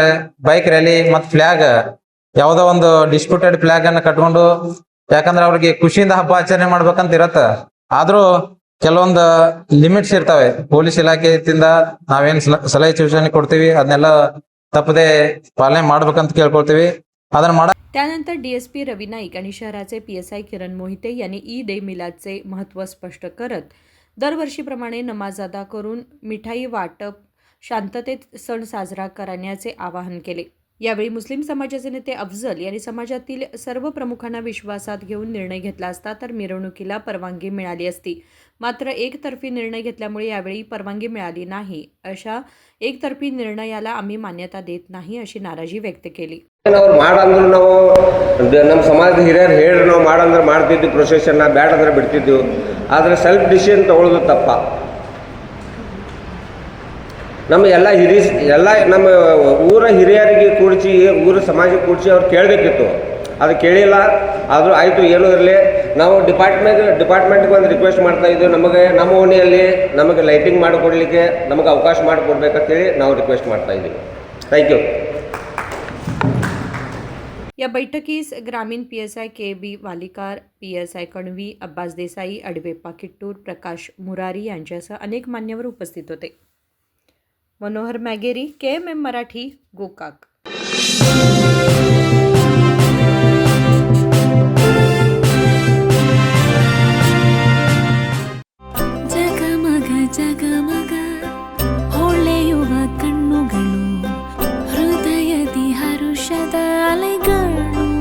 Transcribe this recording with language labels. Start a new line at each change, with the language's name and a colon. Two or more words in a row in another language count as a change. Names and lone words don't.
English: bike rally
Kannada: ಮತ್ ಫ್ಲಾಗ್, ಯಾವ್ದೋ ಒಂದು
English: disputed flag
Kannada: ಅನ್ನ ಕಟ್ಕೊಂಡು, ಯಾಕಂದ್ರೆ ಅವ್ರಿಗೆ ಖುಷಿಯಿಂದ ಹಬ್ಬ ಆಚರಣೆ ಮಾಡ್ಬೇಕಂತ ಇರತ್ತ. ಆದ್ರೂ ಕೆಲವೊಂದು ಲಿಮಿಟ್ಸ್ ಇರ್ತವೆ. ಪೊಲೀಸ್ ಇಲಾಖೆಯಿಂದ ನಾವೇನ್ ಸಲಹೆ ಸೂಚನೆ ಕೊಡ್ತೀವಿ ಅದನ್ನೆಲ್ಲ ತಪ್ಪದೆ ಪಾಲನೆ ಮಾಡ್ಬೇಕಂತ ಕೇಳ್ಕೊಳ್ತೀವಿ. ಅದನ್ನ
Marathi: त्यानंतर डीएसपी रवी नाईक आणि शहराचे पीएसआय किरण मोहिते यांनी ईद ए मिलादचे महत्त्व स्पष्ट करत दरवर्षीप्रमाणे नमाज अदा करून मिठाई वाटप शांततेत सण साजरा करण्याचे आवाहन केले. यावेळी मुस्लिम समाजाचे नेते अफजल यांनी समाजातील सर्व प्रमुखांना विश्वासात घेऊन निर्णय घेतला असता तर मिरवणुकीला परवानगी मिळाली असती. मात्र एकतर्फी निर्णय घेतल्यामुळे यावेळी परवानगी मिळाली नाही. अशा एकतर्फी निर्णयाला आम्ही मान्यता देत नाही अशी नाराजी व्यक्त केली.
Kannada: ಅವ್ರು ಮಾಡಂದ್ರು ನಾವು ನಮ್ಮ ಸಮಾಜದ ಹಿರಿಯರು ಹೇಳಿ ನಾವು ಮಾಡಂದ್ರೆ ಮಾಡ್ತಿದ್ವಿ, ಪ್ರೊಸೆಷನ್ನ ಬ್ಯಾಡ ಅಂದ್ರೆ ಬಿಡ್ತಿದ್ವಿ. ಆದರೆ
English: self decision
Kannada: ತಗೊಳ್ಳೋದು ತಪ್ಪ. ನಮ್ಮ ಎಲ್ಲ ನಮ್ಮ ಊರ ಹಿರಿಯರಿಗೆ ಕೂಡಿಸಿ ಊರ ಸಮಾಜಕ್ಕೆ ಕೂಡಿಸಿ ಅವ್ರು ಕೇಳಬೇಕಿತ್ತು. ಅದು ಕೇಳಿಲ್ಲ. ಆದರೂ ಆಯಿತು, ಏನೂ ಇರಲಿ. ನಾವು ಡಿಪಾರ್ಟ್ಮೆಂಟ್ಗೆ ಒಂದು ರಿಕ್ವೆಸ್ಟ್ ಮಾಡ್ತಾ ಇದ್ದೀವಿ, ನಮಗೆ ನಮ್ಮ ಓಣಿಯಲ್ಲಿ ನಮಗೆ ಲೈಟಿಂಗ್ ಮಾಡಿಕೊಡ್ಲಿಕ್ಕೆ ನಮಗೆ ಅವಕಾಶ ಮಾಡಿಕೊಡ್ಬೇಕಂತೇಳಿ ನಾವು ರಿಕ್ವೆಸ್ಟ್ ಮಾಡ್ತಾ ಇದ್ದೀವಿ.
English: thank you.
Marathi: या बैठकीस ग्रामीण PSI KB वालिकार, PSI कणवी, अब्बास देसाई, अडवेप्पा किट्टूर, प्रकाश मुरारी यांच्यासह अनेक मान्यवर उपस्थित होते. मनोहर मॅगेरी, KMM मराठी, गोकाक.
Kannada: ಜಗಮಗ ಜಗಮಗ ಹೊಳೆಯುವ ಕಣ್ಣುಗಳು, ಹೃದಯದಿ ಹರುಷದ ಅಲೆಗಳು.